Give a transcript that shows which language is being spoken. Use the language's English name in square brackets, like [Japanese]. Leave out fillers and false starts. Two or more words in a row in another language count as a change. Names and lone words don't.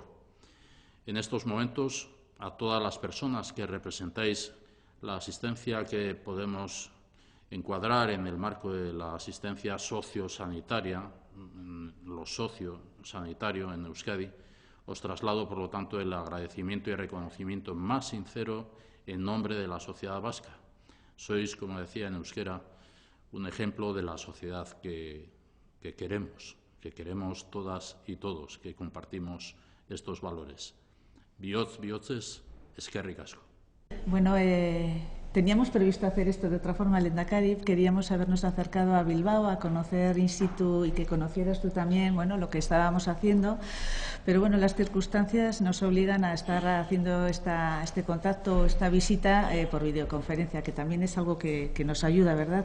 [Spanish] En estos momentos, a todas las personas que representáis la asistencia que podemos encuadrar en el marco de la asistencia sociosanitaria, lo sociosanitario en Euskadi, os traslado, por lo tanto, el agradecimiento y reconocimiento más sincero en nombre de la sociedad vasca. Sois, como decía en euskera, un ejemplo de la sociedad que queremos todas y todos, que compartimos estos valores. [Basque] Bihotzez, eskerrik asko. [Spanish] Bueno, teníamos previsto hacer esto de otra forma, Lehendakari. Queríamos habernos acercado a Bilbao a conocer in situ y que conocieras tú también, bueno, lo que estábamos haciendo. Pero bueno, las circunstancias nos obligan a estar haciendo este contacto, esta visita por videoconferencia, que también es algo que nos ayuda, ¿verdad?